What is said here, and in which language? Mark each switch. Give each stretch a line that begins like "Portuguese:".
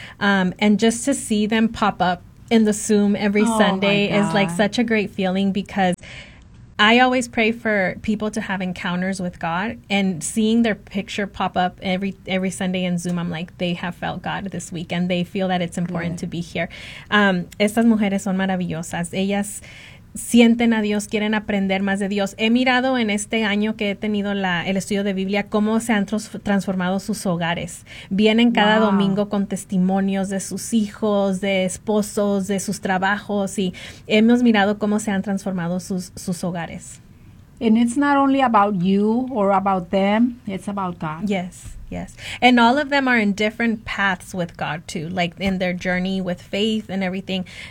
English: And just to see them pop up in the Zoom every Sunday is like such a great feeling, because I always pray for people to have encounters with God, and seeing their picture pop up every Sunday in Zoom, I'm like, they have felt God this week and they feel that it's important to be here.
Spanish: Estas mujeres son maravillosas. Ellas sienten a Dios, quieren aprender más de Dios. He mirado en este año que he tenido el estudio de Biblia cómo se han transformado sus hogares. Vienen cada domingo con testimonios de sus hijos, de esposos, de sus trabajos, y hemos mirado cómo se han transformado sus hogares.
English: And it's not only about you or about them, it's about God. Yes. Yes. And all of them are in different paths with God, too, like in their journey with faith and everything.